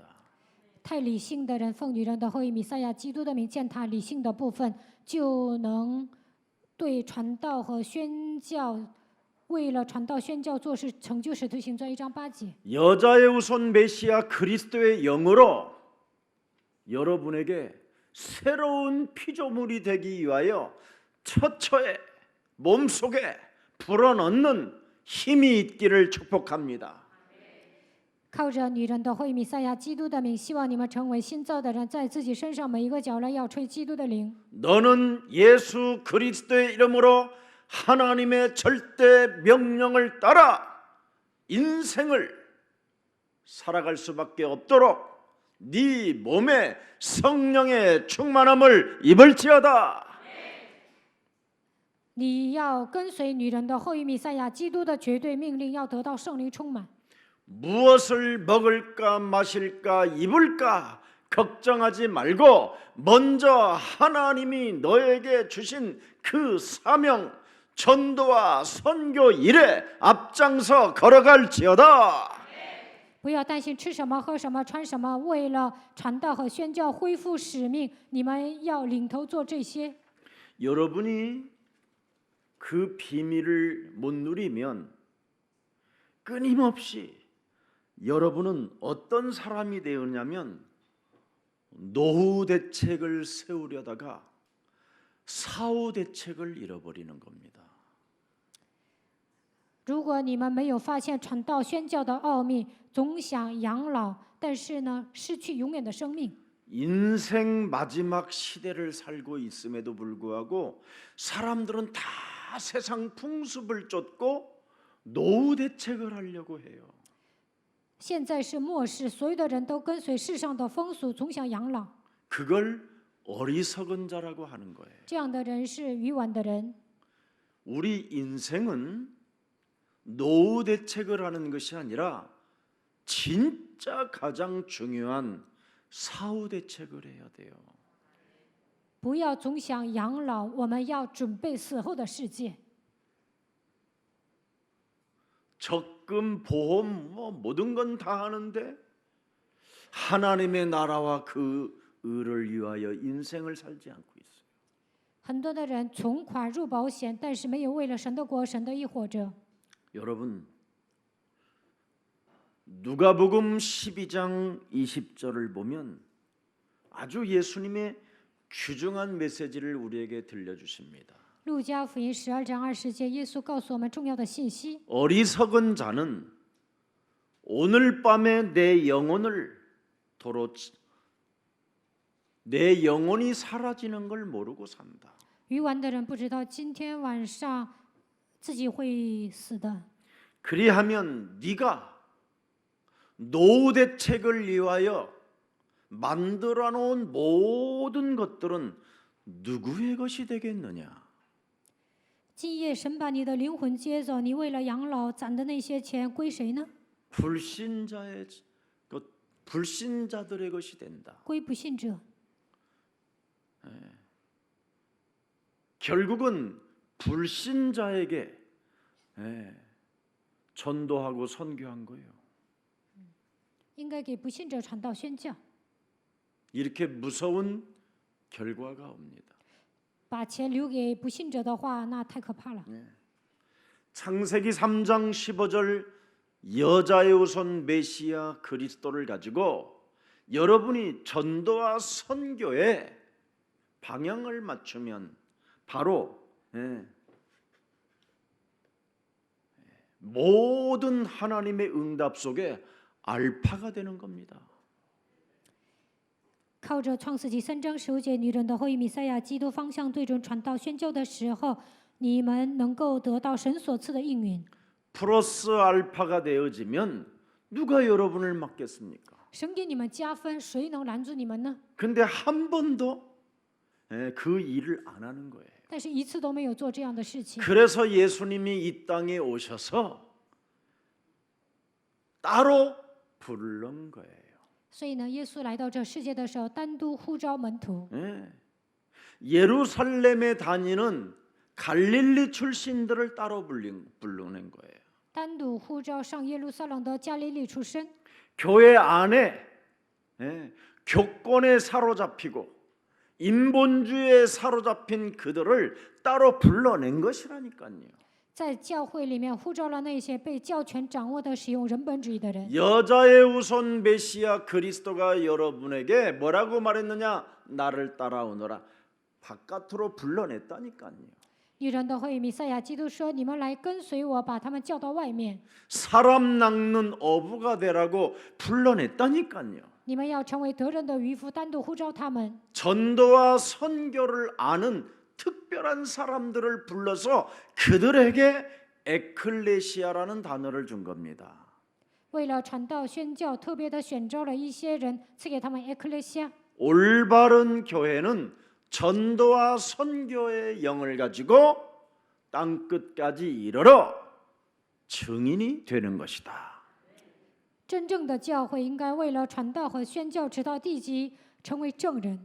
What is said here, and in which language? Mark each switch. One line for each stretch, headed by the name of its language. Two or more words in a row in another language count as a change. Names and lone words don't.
Chinese: 太理性的人，奉女人的后裔弥赛亚基督的名，践踏理性的部分，就能对传道和宣教为了传道宣教做事，成就使徒行传1章8节。
Korean: 여자의 후손 메시아 그리스도의 영으로 여러분에게 새로운 피조물이 되기 위하여 처처에 몸속에 불어넣는 힘이 있기를 축복합니다.
Chinese: 靠着女人的会弥赛亚基督的名，希望你们成为新造的人，在自己身上每一个角落要吹基督的灵。
Korean: 너는 예수 그리스도의 이름으로 하나님의 절대 명령을 따라 인생을 살아갈 수밖에 없도록 네 몸에 성령의 충만함을 입을지어다.
Chinese: 你要跟随女人的后裔弥赛亚基督的绝对命令，要得到圣灵充满。
Korean: 무엇을 먹을까 마실까 입을까 걱정하지 말고 먼저 하나님이 너에게 주신 그 사명 전도와 선교 일에 앞장서 걸어갈지어다.
Chinese: 不要担心吃什么、喝什么、穿什么，为了传道和宣教恢复使命，你们要领头做这些。
Korean: 여러분이 그 비밀을 못 누리면 끊임없이 여러분은 어떤 사람이 되었냐면 노후 대책을 세우려다가 사후 대책을 잃어버리는 겁니다.
Chinese: 如果你们没有发现传道宣教的奥秘，总想养老，但是呢，失去永远的生命。
Korean: 인생 마지막 시대를 살고 있음에도 불구하고 사람들은 다 세상 풍습을 쫓고 노후 대책을 하려고 해요.
Chinese: 现在是末世，所有的人都跟随世上的风俗，总想养老。
Korean: 그걸 어리석은 자라고 하는 거예요.
Chinese: 这样的人是愚顽的人。
Korean: 우리 인생은 노후 대책을 하는 것이 아니라 진짜 가장 중요한 사후 대책을 해야 돼요.
Chinese: 不要总想养老，我们要准备死后的世界。
Korean: 적금, 보험, 모든 건 다 하는데 하나님의 나라와 그 의를 위하여 인생을 살지 않고 있어요.
Chinese: 很多的人存款入保险，但是没有为了神的国、神的义活着。
Korean: 여러분, 누가복음 12장 20절을 보면 아주 예수님의 귀중한 메시지를 우리에게 들려주십니다.
Chinese: 路加福音12章20节，耶稣告诉我们重要的信息。
Korean: 어리석은 자는 오늘 밤에 내 영혼이 사라지는 걸 모르고 산다.
Chinese: 愚顽的人不知道今天晚上自己会死的。
Korean: 그리하면 네가 노후 대책을 위하여 만들어 놓은 모든 것들은 누구의 것이 되겠느냐?
Chinese: 今夜神把你的灵魂接走，你为了养老攒的那些钱归谁呢？
Korean: 불신자들의 것이 된다.
Chinese: 归不信者。
Korean: 결국은 불신자에게 전도하고 선교한 거예요.
Chinese: 应该给不信者传道宣教。
Korean: 이렇게 무서운 결과가 옵니다.
Chinese: 把钱留给不信者的话，那太可怕了。
Korean: 창세기 3장 15절 여자의 후손 메시아 그리스도를 가지고 여러분이 전도와 선교에 방향을 맞추면 바로 모든 하나님의 응답 속에 알파가 되는 겁니다.
Chinese: 靠着创世纪3章15节，女人的后裔弥赛亚基督方向对准传道宣教的时候，你们能够得到神所赐的应允。
Korean: 플러스 알파가 되어지면 누가 여러분을 막겠습니까?
Chinese: 神给你们加分，谁能拦住你们呢？
Korean: 근데 한 번도 그 일을 안 하는 거예요.
Chinese: 但是一次都没有做这样的事情。
Korean: 그래서 예수님이 이 땅에 오셔서 따로 부른 거예요.
Chinese: 所以呢，耶稣来到这世界的时候，单独呼召门徒。
Korean: 예루살렘에 다니는 갈릴리 출신들을 따로 부르는 거예요.
Chinese: 单独呼召上耶路撒冷的加利利出身。
Korean: 교회 안에 교권에 사로잡히고 인본주의에 사로잡힌 그들을 따로 불러낸 것이라니까요.
Chinese: 在教会里面呼召了那些被教权掌握的使用人本主义的人。
Korean: 여자의 우선 메시아 그리스도가 여러분에게 뭐라고 말했느냐? 나를 따라오너라. 바깥으로 불러냈다니까요.
Chinese: 女人的会弥赛亚基督说：“你们来跟随我，把他们叫到外面。
Korean: 사람 낚는 어부가 되라고 불러냈다니까요.
Chinese: 你们要成为得人的渔夫，单独呼召他们。
Korean: 전도와 선교를 아는 특별한 사람들을 불러서 그들에게 에클레시아라는 단어를 준 겁니다.
Chinese: 为了传道宣教，特别的选召了一些人，赐给他们 ecclesia。
Korean: 올바른 교회는 전도와 선교의 영을 가지고 땅 끝까지 이르러 증인이 되는 것이다.
Chinese: 真正的教会应该为了传道和宣教，直到地极，成为证人。